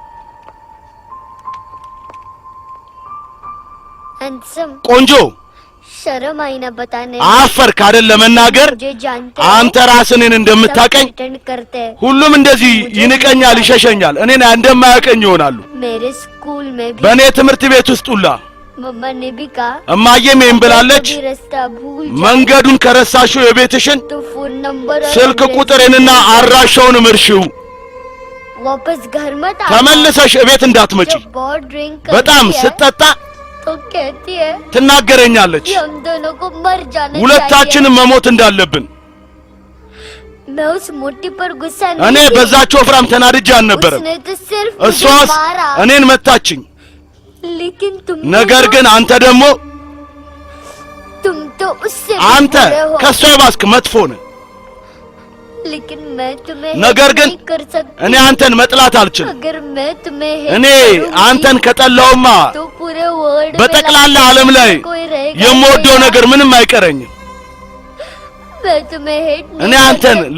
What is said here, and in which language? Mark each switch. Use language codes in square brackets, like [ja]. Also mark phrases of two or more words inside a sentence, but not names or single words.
[hi] हैंडसम [am] ቆንጆ [hi] शर्म आई ना बताने [am] አፈርክ አይደል ለመናገር [hi] मुझे जानते [am] አንተ ራስህን እንደምታቀኝ [hi] अटेंड करते हैं [am] ሁሉም እንደዚህ ይንቀኛል ይሸሸኛል እኔን እንደማያቀኝ ይሆናሉ [hi] मेरे स्कूल में भी [am] በእኔ ትምህርት ቤት ውስጥ ሁላ [hi] मम्मा ने भी कहा [am] እማዬም ይሄን ብላለች [hi] कभी रास्ता भूल जाओ [am] መንገዱን ከረሳሽው የቤትሽን [hi] तो फोन नंबर और [am] ስልክ [hi] एड्रेस [am] ቁጥሬንና አድራሻውን ምርሽው [hi] वापस घर मत आ [am] ተመልሰሽ ቤት እንዳትመጪ [hi] जब बहुत ड्रिंक [am] በጣም [hi] करती है [am] ስትጠጣ [hi] तो कहती है [am] ትናገረኛለች [hi] कि हम दोनों को मर जाना चाहिए [am] ሁለታችንም መሞት እንዳለብን [hi] मैं उस मोटी पर गुस्सा [am] እኔ [hi] नहीं [am] በዛች ወፍራም ተናድጄ አልነበረም [hi] उसने तो सिर्फ [am] እሷስ [hi] मुझे मारा [am] እኔን መታችኝ [hi] लेकिन [am] ነገር ግን አንተ ደግሞ [hi] तुम तो उससे भी [am] አንተ [hi] बुरे हो [am] ከሷ ባስክ መጥፎ ነህ [hi] लेकिन मैं तुम्हें [am] ነገር [hi] hate [am] ግን [hi] नहीं कर सकती [am] እኔ አንተን መጥላት አልችልም [hi] अगर मैं तुम्हें hate [am] እኔ [hi] करूंगी, [am] አንተን ከጠላውማ [hi] तो पूरे वर्ल्ड [am] በጠቅላላ ዓለም ላይ የምወደው ነገር ምንም አይቀረኝም [hi] मैं तुम्हें hate [am] እኔ [hi] नहीं कर [am] አንተን [hi] सकती।